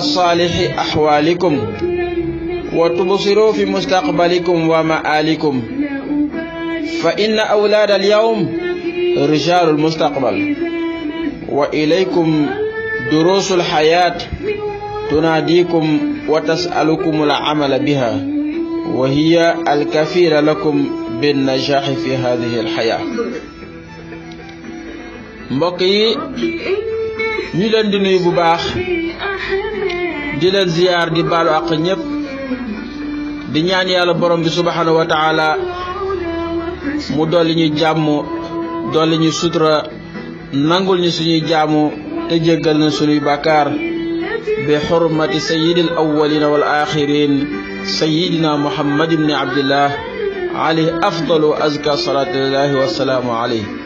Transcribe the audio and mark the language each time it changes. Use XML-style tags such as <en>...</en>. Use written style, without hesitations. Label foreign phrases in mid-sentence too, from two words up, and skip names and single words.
<ar>صالح أحوالكم وتبصروا في مستقبلكم ومآلكم، فإن أولاد اليوم رجال المستقبل، وإليكم دروس الحياة تناديكم وتسألكم العمل بها، وهي الكفيل لكم بالنجاح في هذه الحياة.</ar> <wo>mbokk yi ñu leen di nuyu bu baax, di leen ziyaar, di baalu àq ñépp, di ñaan yàlla borom bi</wo> <ar>سبحانه وتعالى</ar> <wo>mu dolli ñu jàmm, dolli ñu sutura, nangul ñu suñuy jaamu te jéggal na suñuy bàkkaar bi xurmati</wo> <ar>سيد الأولين والآخرين سيدنا محمد بن عبد الله عليه أفضل أزكى صلوات الله وسلام عليه.</ar>